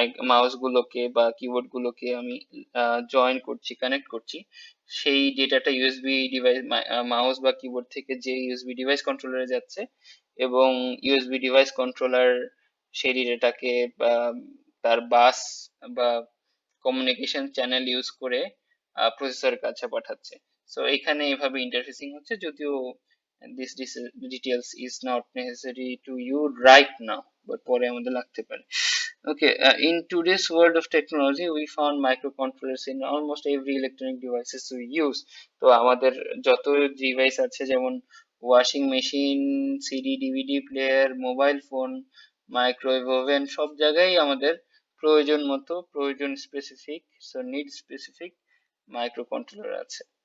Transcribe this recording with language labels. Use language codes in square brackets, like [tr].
[bn] Mouse গুলোকে বা keyboard গুলোকে আমি জয়েন করছি, কানেক্ট করছি, সেই ডেটাটা ইউএসবি ডিভাইস, মাউস বা কিবোর্ড থেকে যে ইউএসবি ডিভাইস কন্ট্রোলারে যাচ্ছে, এবং ইউএসবি ডিভাইস কন্ট্রোলার সেই ডেটাটাকে তার বাস বা কমিউনিকেশন চ্যানেল ইউজ করে প্রসেসরের কাছে পাঠাচ্ছে। সো এখানে এভাবে ইন্টারফেসিং হচ্ছে, যদিও [en] this details is not necessary to you right now, [bn] but পরে আমাদের লাগতে পারে। [en] Okay, in today's world of technology, we found microcontrollers in almost every electronic devices we use. [bn] তো আমাদের যত ডিভাইস আছে, যেমন washing machine, CD DVD player, mobile phone, microwave oven, সব জায়গায় আমাদের প্রয়োজন মতো, প্রয়োজন specific, so need specific micro controller আছে।